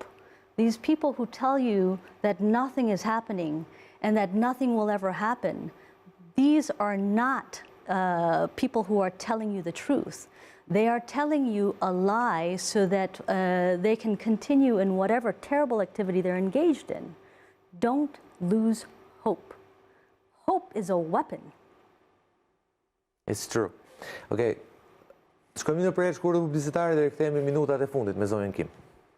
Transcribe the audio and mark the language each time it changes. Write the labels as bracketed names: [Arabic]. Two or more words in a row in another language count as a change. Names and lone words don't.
[English] These people who tell you that nothing is happening and that nothing will ever happen, these are not people who are telling you the truth. They are telling you a lie so that they can continue in whatever terrible activity they're engaged in. Don't lose hope. Hope is a weapon. It's true. Okay. [Albanian] Shkojmë në përjashtë shkurtër publicitare dhe rikthehemi minutat e fundit me zonën Kim.